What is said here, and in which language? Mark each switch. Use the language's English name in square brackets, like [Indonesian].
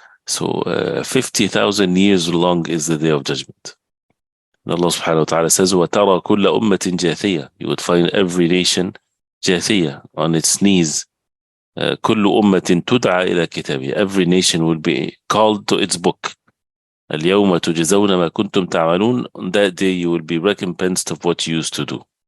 [English] So 50,000 years long is the day of judgment. And Allah subhanahu wa ta'ala says, [Arabic] وَتَرَى كُلَّ أُمَّةٍ جَاثِيَةٍ. [English] You would find every nation جاثية, on its knees. [Arabic] كُلُّ أُمَّةٍ تُدْعَى إِلَى كِتَابِهَا. [English] Every nation will be called to its book. [Arabic] اليوم تجزون ما كنتم تعملون. [English] On that day you will be recompensed of what you used to do.